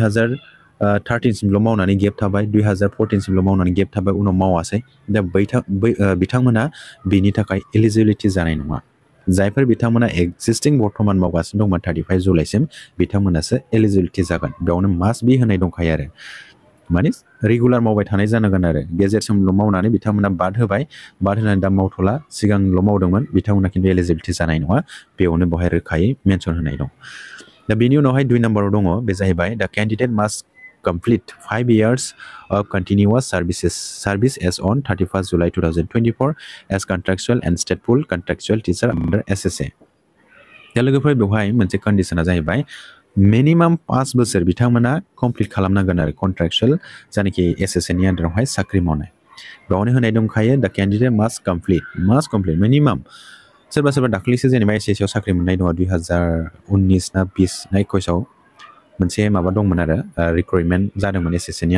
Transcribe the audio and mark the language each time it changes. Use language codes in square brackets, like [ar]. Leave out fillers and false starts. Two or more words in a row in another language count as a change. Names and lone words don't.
[brx] 2013 सिमल' मावनानै गेप थाबाय 2014 सिमल' मावनानै गेप थाबाय उनाव मावासै दा बिथांमोना बेनि थाखाय एलिजिबिलिटि जानाय नङा जायफोर बिथांमोना एक्जिस्टिं बर्तमान मावगासिनो दंमोन 35 जुलाइसिम बिथांमोनासो एलिजिबिलिटि जागोन बेयावनो [en] must be [brx] होनाय दंखायो आरो माने रेगुलार मावबाय थानाय जानांगोन आरो गेजेरसिमल' मावनानै बिथांमोना बाद होनानै दा मावथ'ला सिगांल' मावदोंमोन बिथांमोना खिन्थु एलिजिबिलिटि जानाय नङा बेयावनो बेवहाय रोखायै मेनसन होनाय दं दा बेनि उनावहाय 2 नम्बराव दङ बे जाहैबाय दा [en] candidate must complete 5 years of continuous service as on 31 July 2024 as contractual and stateful contractual teacher under SSA [brx] दा लोगोफोर बेवहाय मोनसे कन्डिसना जाहैबाय मिनिमाम 5 बोसोर बिथांमोना कमप्लिट खालामनांगोन आरो कन्ट्राक्चुअल जायनाखि एसएसएनि आन्डारावहाय साख्रि मावनाय बेयावनो होनाय दंखायो दा [en] candidate must complete minimum [brx] सोरबा सोरबा दाख्लैसो जेनेबा एसएससियाव साख्रि मोननाय दङ 2019 ना 20 ना 21आव मोनसे माबा दंमोन आरो रिक्रुटमेन्ट जादोंमोन एसएससिनि